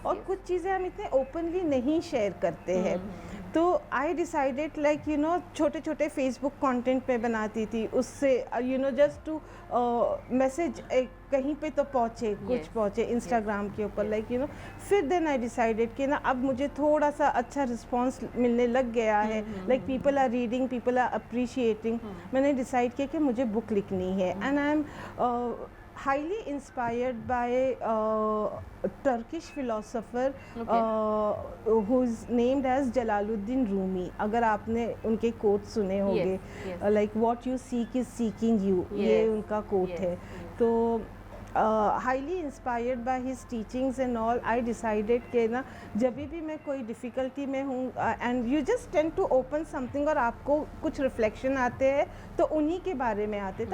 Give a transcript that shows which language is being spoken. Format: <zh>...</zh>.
<hi>और कुछ चीज़ें हम इतने ओपनली नहीं शेयर करते हैं। तो</hi> <en>I decided like you know</en> <hi>छोटे छोटे फेसबुक कंटेंट पे बनाती थी, उससे</hi> <en>you know just to message</en> <hi>कहीं पे तो पहुँचे, कुछ पहुँचे इंस्टाग्राम के ऊपर,</hi> <en>Like you know.</en> <hi>फिर</hi> <en>then I decided</en> <hi>कि ना अब मुझे थोड़ा सा अच्छा रिस्पॉन्स मिलने लग गया है,</hi> <en>Like people are reading, people are appreciating.</en> <hi>मैंने डिसाइड किया कि मुझे बुक लिखनी है।</hi> <en>And I am highly inspired by Turkish philosopher who is named as Jalaluddin Rumi.</en> <hi>अगर आपने उनके कोट सुने होंगे,</hi> <en>like what you seek is seeking you,</en> <hi>ये उनका कोट है। तो</hi> <en>highly inspired by his teachings and all, I decided</en> <hi>कि ना जब भी मैं कोई डिफ़िकल्टी में हूँ</hi> <en>and you just tend to open something</en> <hi>और आपको कुछ रिफ्लेक्शन आते हैं तो उन्हीं के बारे में आते।</hi>